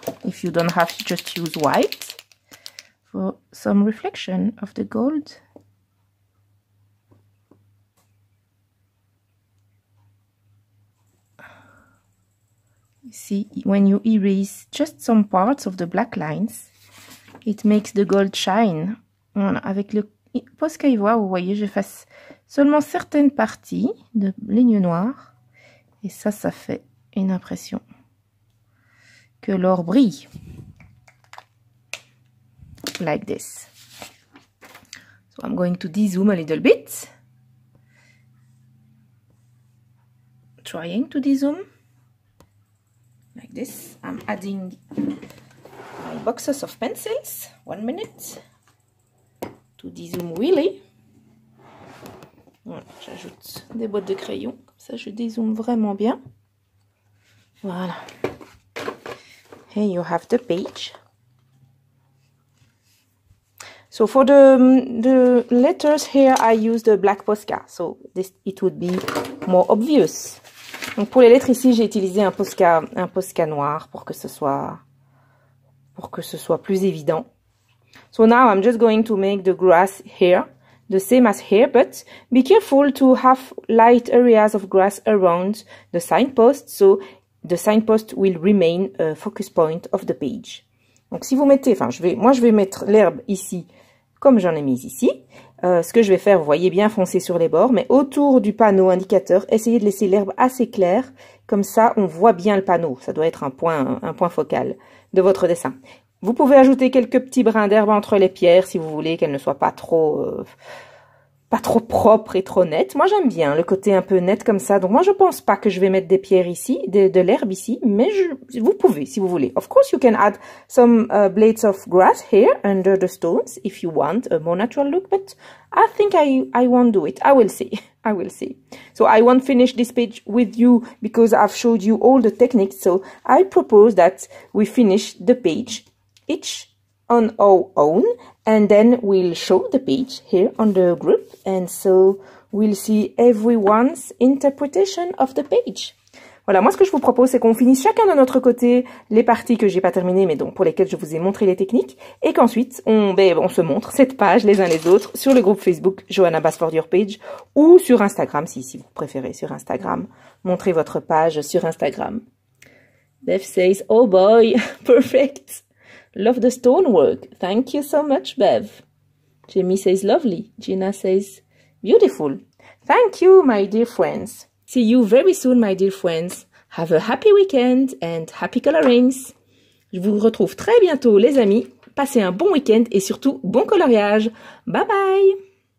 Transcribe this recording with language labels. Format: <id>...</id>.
<en>If you don't have, just use white for some reflection of the gold. See, when you erase just some parts of the black lines, it makes the gold shine.</en> <fr>Voilà, avec le Posca ivoire, vous voyez, j'efface seulement certaines parties de ligne noire. Et ça fait une impression que l'or brille.</fr> <en>Like this. So I'm going to dezoom a little bit. Trying to dezoom. Like this. I'm adding my boxes of pencils. 1 minute. To dezoom really.</en> <fr>Voilà, j'ajoute des boîtes de crayons. Comme ça, je dézoome vraiment bien.</fr> <en>Voilà. Here you have the page. So for the letters here, I use the black Posca. So it would be more obvious.</en> <fr>Donc pour les lettres ici, j'ai utilisé un Posca noir pour que ce soit plus évident.</fr> <en>So now I'm just going to make the grass here, the same as here, but be careful to have light areas of grass around the signpost, so the signpost will remain a focus point of the page.</en> <fr>Donc si vous mettez, moi je vais mettre l'herbe ici, comme j'en ai mis ici. Ce que je vais faire, vous voyez bien foncé sur les bords, mais autour du panneau indicateur, essayez de laisser l'herbe assez claire, comme ça on voit bien le panneau. Ça doit être un point focal de votre dessin. Vous pouvez ajouter quelques petits brins d'herbe entre les pierres si vous voulez qu'elles ne soient pas trop propres et trop nettes. Moi j'aime bien le côté un peu net comme ça, donc moi je pense pas que je vais mettre des pierres ici, de l'herbe ici, mais vous pouvez si vous voulez.</fr> <en>Of course you can add some blades of grass here under the stones if you want a more natural look, but I think I won't do it. I will see. I will see. So I won't finish this page with you because I've showed you all the techniques, so I propose that we finish the page each on our own, and then we'll show the page here on the group, and so we'll see everyone's interpretation of the page.</en> <fr>Voilà, moi ce que je vous propose, c'est qu'on finisse chacun de notre côté les parties que j'ai pas terminées, mais donc pour lesquelles je vous ai montré les techniques, et qu'ensuite on se montre cette page les uns les autres sur le groupe Facebook Johanna Basford Your Page, ou sur Instagram si vous préférez sur Instagram. Montrez votre page sur Instagram.</fr> <en>Bev says, oh boy, perfect. Love the stonework. Thank you so much, Bev. Jamie says lovely. Gina says beautiful. Thank you, my dear friends. See you very soon, my dear friends. Have a happy weekend and happy colorings.</en> <fr>Je vous retrouve très bientôt, les amis. Passez un bon week-end et surtout bon coloriage. Bye bye.</fr>